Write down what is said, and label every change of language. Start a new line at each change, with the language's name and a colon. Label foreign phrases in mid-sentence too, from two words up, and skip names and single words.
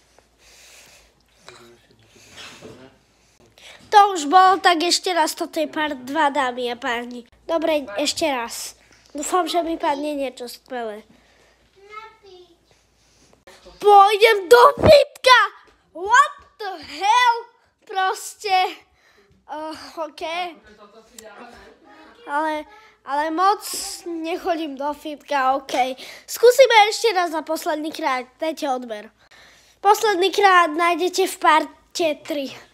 Slovak: To už bolo, tak ešte raz, toto je part 2, dámy a páni. Dobre, ešte raz. Dúfam, že mi padne niečo skvelé. Pôjdem do fitka!
English: What the hell?
Slovak: Proste. OK. Ale moc nechodím do fitka, OK. Skúsime ešte raz na posledný krát. Dajte odber. Posledný krát nájdete v parte 3.